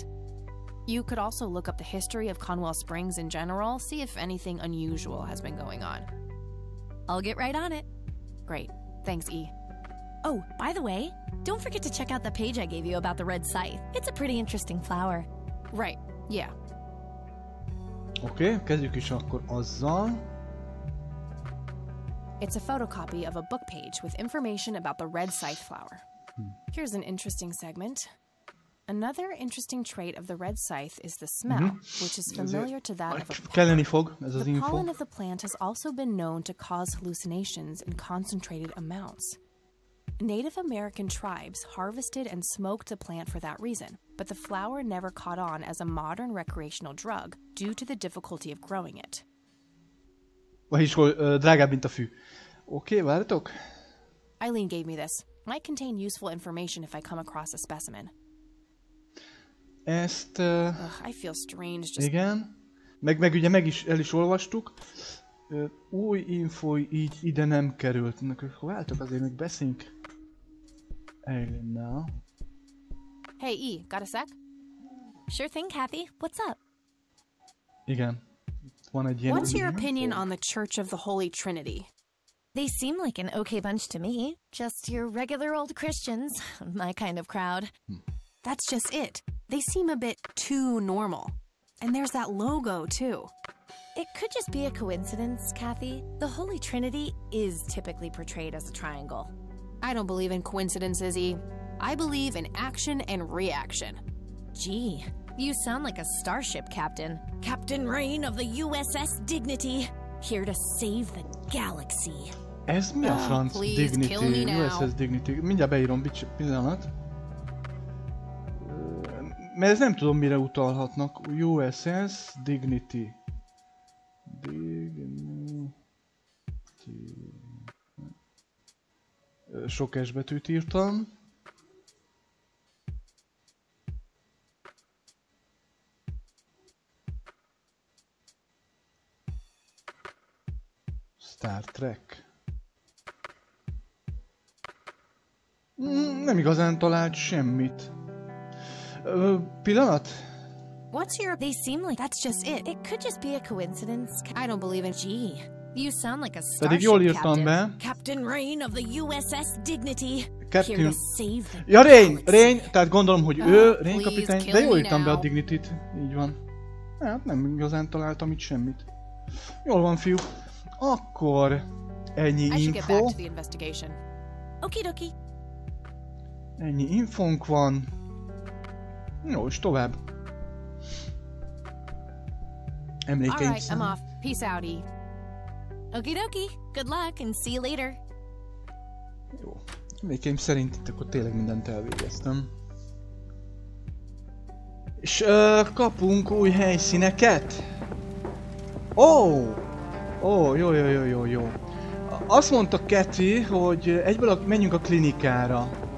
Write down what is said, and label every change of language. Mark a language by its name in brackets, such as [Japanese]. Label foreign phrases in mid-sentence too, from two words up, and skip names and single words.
[English] You could also look up the history of Conwell Springs in general, see if anything unusual has been going on. I'll get right on it. Great. Thanks, E. Oh, by the way, don't forget to check out the page I gave you about the red scythe. It's a pretty interesting flower. Right. Yeah. [Hungarian] Oké, kezdjük is akkor azzal. [English] It's a photocopy of a book page with information about the red scythe flower. Here's an interesting segment. Another interesting trait of the red scythe is the smell, which is familiar to that of a pepper. [Hungarian] Kelleni fog ez az [English] The info. pollen of the plant has also been known to cause hallucinations in concentrated amounts. Native American tribes harvested and smoked the plant for that reason, but the flower never caught on as a modern recreational drug due to the difficulty of growing it. [Hungarian] Vagyis drágább, mint a fű. Oké, várjatok. [English] Eileen gave me this. Might contain useful information if I come across a specimen. [Hungarian] Ezt... [English] Ugh, I feel strange just... [Hungarian] igen. Meg ugye el is olvastuk. Új info így ide nem került. Váltok, azért még beszéljünk Aylennel. [English] Hey, E, got a sec? Sure thing, Kathy. What's up? [Hungarian] Igen. Van egy ilyen [English] What's your opinion on the Church of the Holy Trinity? They seem like an okay bunch to me. Just your regular old Christians. My kind of crowd. That's just it. They seem a bit too normal. And there's that logo, too. It could just be a coincidence, Kathy. The Holy Trinity is typically portrayed as a triangle. I don't believe in coincidences, E. I believe in action and reaction. Gee, you sound like a starship captain. Captain Rain of the USS Dignity. Here to save the galaxy. [Hungarian] Ez mi a franc Dignity? USS Dignity. Mindjárt beírom, pillanat. Mert ez nem tudom mire utalhatnak. USS Dignity. Sok S betűt írtam. Star Trek. Nem igazán talált semmit. Pillanat? [English] What's your... They seem like... That's just it. It could just be a coincidence. I don't believe in... Gee, you sound like a [Hungarian] Pedig jól [English] starship [Hungarian] írtam [English] captain. [Hungarian] be. [English] Captain Rain of the USS Dignity. Captain... Here to save the [Hungarian] Ja, Rain! [English] galaxy. [Hungarian] Rain! Tehát gondolom, hogy ő, [English] Rain please [Hungarian] kapitány, [English] kill [Hungarian] de jól [English] me [Hungarian] írtam be a [English] now. [Hungarian] Dignity-t. Így van. Hát nem igazán találtam itt semmit. Jól van, fiú. Akkor ennyi [English] I should get back [Hungarian] info. [English] to the investigation. Okidoki. [Hungarian] Ennyi infónk van. Jó, és tovább. Emlékeim [English] Alright, I'm off. Peace out, E. Okidoki. Good luck and see you later. [Hungarian] Jó. Emlékeim szerint itt akkor tényleg mindent elvégeztem. És kapunk új helyszíneket. Ó, jó. Azt mondta Kathy, hogy egyből menjünk a klinikára.